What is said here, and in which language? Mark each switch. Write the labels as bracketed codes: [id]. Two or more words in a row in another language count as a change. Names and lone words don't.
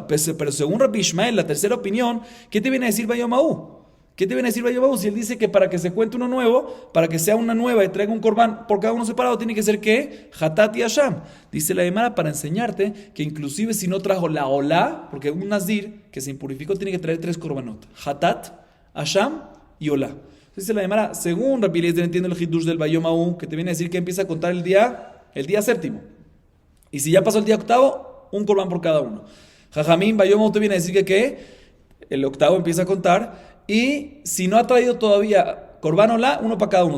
[es] Pero según Rabbi Ishmael, la tercera opinión, ¿qué te viene a decir [he] ביום ההוא? [es] ¿Qué te viene a decir [he] ביום ההוא? [es] Si él dice que para que se cuente uno nuevo, para que sea una nueva y traiga un corbán por cada uno separado, tiene que ser ¿qué? Hatat y Hasham. Dice la Gemara para enseñarte que inclusive si no trajo la olá, porque un nazir que se impurificó tiene que traer 3 korbanot. Hatat, Hasham y olá. Dice la Gemara, según Rabbi Eliezer, entiende el hidush del [he] ביום ההוא, [es] que te viene a decir que empieza a contar el día séptimo. Y si ya pasó el día octavo, un corbán por cada uno. Jajamín, [he] ביום ההוא [es] te viene a decir que el octavo empieza a contar. Y si no ha traído todavía [he] קרבן עולה, [es] uno para cada uno.